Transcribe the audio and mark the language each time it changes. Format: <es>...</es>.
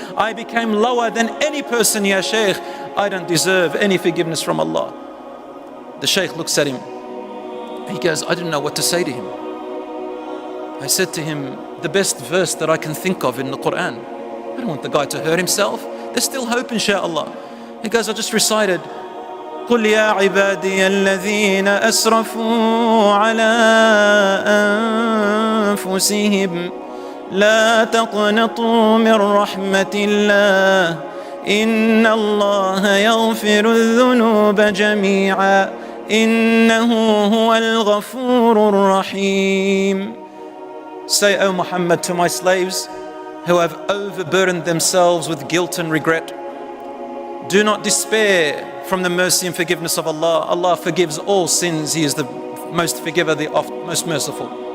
<en>I became lower than any person, Ya Shaykh. I don't deserve any forgiveness from Allah. The Shaykh looks at him. He goes, I didn't know what to say to him. I said to him, the best verse that I can think of in the Quran. I don't want the guy to hurt himself. There's still hope, inshaAllah. He goes, I just recited,</en> <ar>قُلْ يَا عِبَادِيَ الَّذِينَ أَسْرَفُوا عَلَىٰ أَنفُسِهِمْ لَا تَقْنَطُوا مِنْ رَحْمَةِ اللَّهِ إِنَّ اللَّهَ يَغْفِرُ الذُّنُوبَ جَمِيعًا إِنَّهُ هُوَ الْغَفُورُ الرَّحِيمُ.</ar> <en>Say, O Muhammad, to my slaves who have overburdened themselves with guilt and regret, do not despair from the mercy and forgiveness of Allah. Allah forgives all sins. He is the most forgiver, the most merciful.</en>